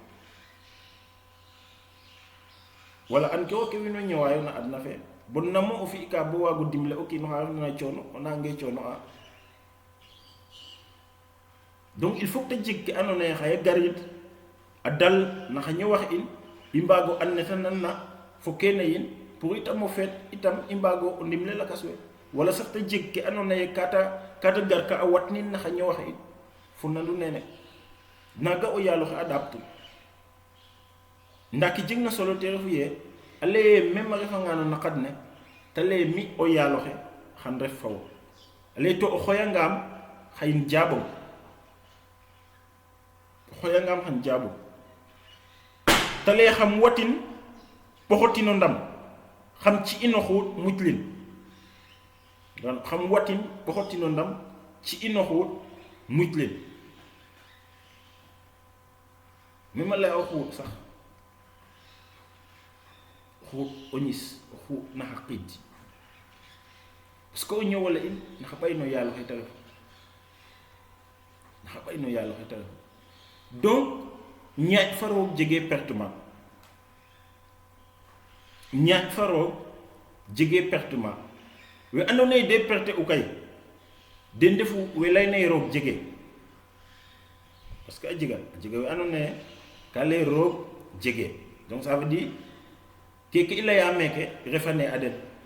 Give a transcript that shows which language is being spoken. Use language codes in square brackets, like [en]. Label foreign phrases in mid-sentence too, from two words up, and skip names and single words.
[srr] wala an ke wo ke wiin we ñowayo na adna fe bon namo o fi'ka bo waago dimle o kiin oxa refna coono o nange coono a [fr] donc il faut que [srr] ta jeg ke andoona yee xaye garid a dal naxa ñowax in i mbaago and ne ta nanna fo kene yin pour itam o feet itam i mbaago o ndimle lakas we wala sax ta jeg ke andoona yee kata gar ka a watnin naxa ñowax in fo nandu nene naaga o yaaloxe a ɗaaptu ndaa ke jegna solo te refu yee a laye même a refanga no naqad ne ta laye mi o yaaloxe xan ref fawo a laye to o xoyangaam xayin jaabong xoyangam xan jaabu te lee xam watin poxotino ndam xam ci inoxuut muclin xam watin poxotino ndam ci inoxuut muclin mi ma lay a xuut sax xuut o ñis o xuut naxa qiid [fr] parce que [srr] o ñëwala in naxa ɓay no yaalo xe te ref naxa ɓay no yaalo xe te ref donc ñaaj fa roog jege pertement ñaaj fa roog jege pertement we andoona yee [fr] de perte [srr] u kay den ndefu we layna yee roog jege [fr] parce que [srr] a jega we andoona yee ka lay roog jege [fr] donc ça veut dire [srr] keke i laya meeke refane a den